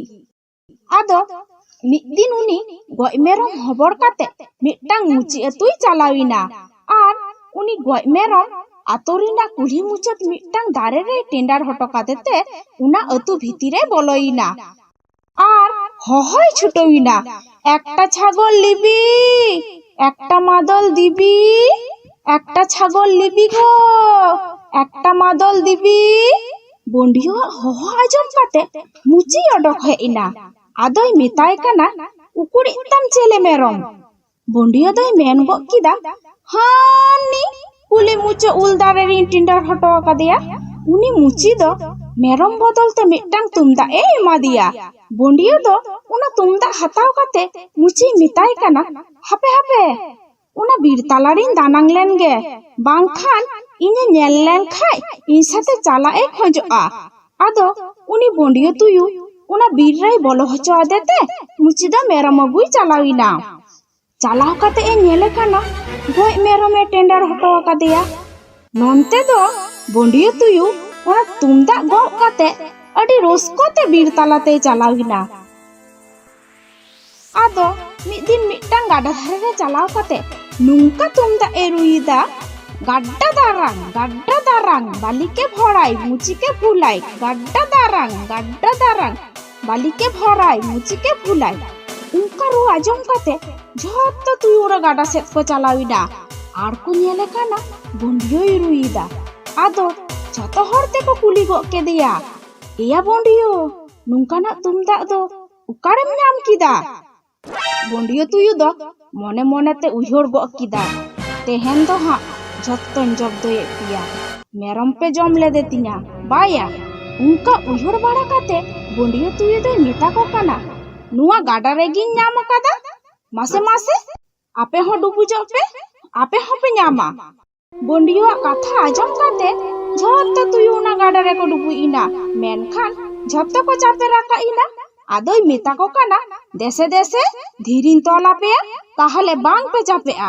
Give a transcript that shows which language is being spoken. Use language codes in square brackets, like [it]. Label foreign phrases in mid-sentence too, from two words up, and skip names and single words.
[sat] आदो मिद दिन उनी गय मेरम हबर काते मिट्टांग मुची अतुई चलाविना आर उनी गय मेरम आतोरिना कुली मुचत मिट्टांग दारे रे टेंडर हटो कातेते उना अतु भितिरे बलोइना आर हहय छुटोइना [bn] একটা ছাগল লিবি একটা মাদল দিবি একটা ছাগল লিবি গো একটা মাদল দিবি। [sat] बोंडियो हह आजम काते मुची अडक हेइना आदोय मेताय काना उकुड़ी तम चेले मेरम। बोंडियो दोय मेन गो किदा हानी कुली मुचे उल दारे रिन टिंडर हटो कादेया उनी मुची दो मेरम बदल ते मिट्टांग तुमदाग ए एमादिया। बोंडियो दो उना तुमदाग हताव काते मुची मिताय काना, हापे हापे उना बीर तालारिन दानांग लेनगे, बांखान इने नेल लेन खाय इन साथे चाला ए खोजोआ। आदो उनी बोंडियो तुयु उना बीर राय बोलो हचो आदेते मुची दा मेरम अगुई चालाविना। चालाव काते ए नेले काना गोय मेरम ए टेंडर हटो कादेया। नोनते दो बोंडियो तुयु उना तुमदाग गो काते अडी रोस्कोते बीर तालाते चालाविना। आदो मिद दिन मिट्टांग गाडा धारे रे चालाव काते नुंका तुमदाग ए रुईदा, गाड्डा दारांग बालिके भराय मुचिके फुलाय, गाड्डा दारांग बालिके भराय मुचिके फुलाय। उनका रू आजम काते झोत्तो तुयुरा गाडा सेट को चालाविना आर को नेले काना बोंडियो रुईदा। आदो झोतो हर तेको कुली गो केदिया, एया बोंडियो नुंकाना तुमदाग दो उकारेम नाम किदा? बोंडियो तुयु दो मने मने ते उयहर गो किदा, तेहेन दो हाँ झोत्तोन जब्दोये पिया, मेरम पे जम लेदे तिना बाया। उनका उयहर बाड़ा काते बोंडियो तुयु दो मेता को काना, नुआ गाडा रेगिन नाम कादा, मासे मासे आपे हो डुबुजो पे, आपे हो पे नामा। बोंडियो कथा आजम काते झोत्तो तुयु उना गाडा रे को डुबु इना, मेनखान झोत्तो को चापे राका इना। आदोय मेता को काना देसे देसे धीरिन तोला पेया ताहले बांग पे चापेआ।